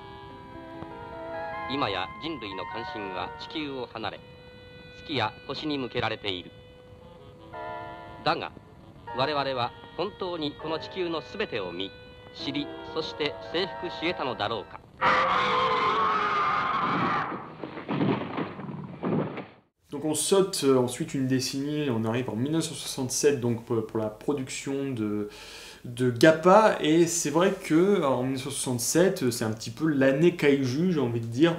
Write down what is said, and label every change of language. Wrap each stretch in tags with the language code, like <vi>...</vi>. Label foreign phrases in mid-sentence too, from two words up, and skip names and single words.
<ja>今や人類の関心は地球を離れ、月や星に向けられている。だが、我々は本当にこの地球のすべてを見、知り、そして征服し得たのだろうか。</ja> <fr>Donc on saute ensuite une décennie, on arrive en 1967 donc pour la production de Gappa, et c'est vrai que en 1967 c'est un petit peu l'année Kaiju, j'ai envie de dire,</fr>